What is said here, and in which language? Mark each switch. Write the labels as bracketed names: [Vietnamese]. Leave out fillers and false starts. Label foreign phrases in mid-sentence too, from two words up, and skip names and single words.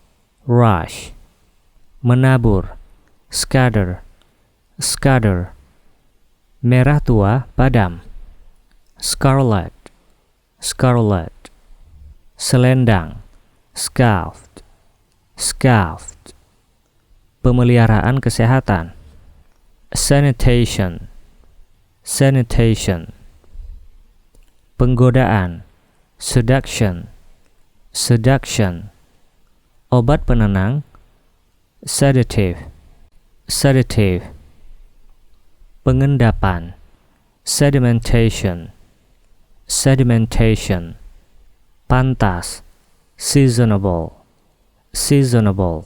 [Indonesian] menabur, scatter, merah tua, padam, scarlet, selendang, scalped, pemeliharaan kesehatan, [English] sanitation, [Indonesian] penggodaan, seduction, obat penenang, [English] sedative, pengendapan, sedimentation, sedimentation, pantas, seasonable, seasonable,